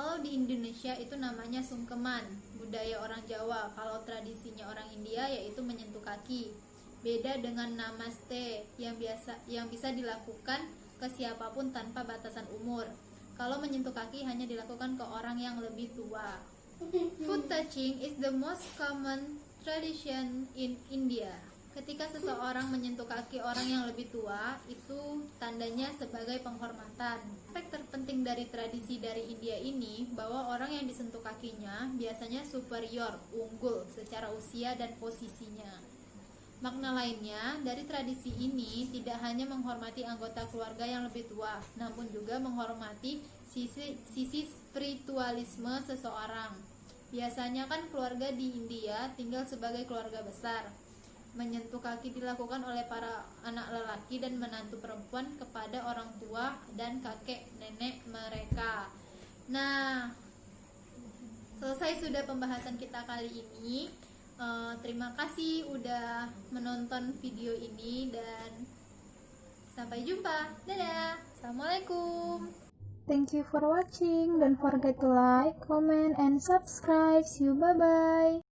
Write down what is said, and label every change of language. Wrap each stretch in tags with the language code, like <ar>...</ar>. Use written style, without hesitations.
<id>Kalau di Indonesia itu namanya sungkeman, budaya orang Jawa. Kalau tradisinya orang India yaitu menyentuh kaki. Beda dengan namaste yang bisa dilakukan ke siapapun tanpa batasan umur. Kalau menyentuh kaki hanya dilakukan ke orang yang lebih tua.</id> <en>Foot touching is the most common tradition in India.</en> <id>Ketika seseorang menyentuh kaki orang yang lebih tua, itu tandanya sebagai penghormatan. Aspek terpenting dari tradisi dari India ini bahwa orang yang disentuh kakinya biasanya superior, unggul secara usia dan posisinya. Makna lainnya dari tradisi ini tidak hanya menghormati anggota keluarga yang lebih tua, namun juga menghormati sisi spiritualisme seseorang. Biasanya kan keluarga di India tinggal sebagai keluarga besar. Menyentuh kaki dilakukan oleh para anak lelaki dan menantu perempuan kepada orang tua dan kakek nenek mereka. Nah, selesai sudah pembahasan kita kali ini. Terima kasih udah menonton video ini dan sampai jumpa. Dadah. Assalamualaikum.</id> <en>Thank you for watching. Don't forget to like, comment, and subscribe. See you. Bye-bye.</en>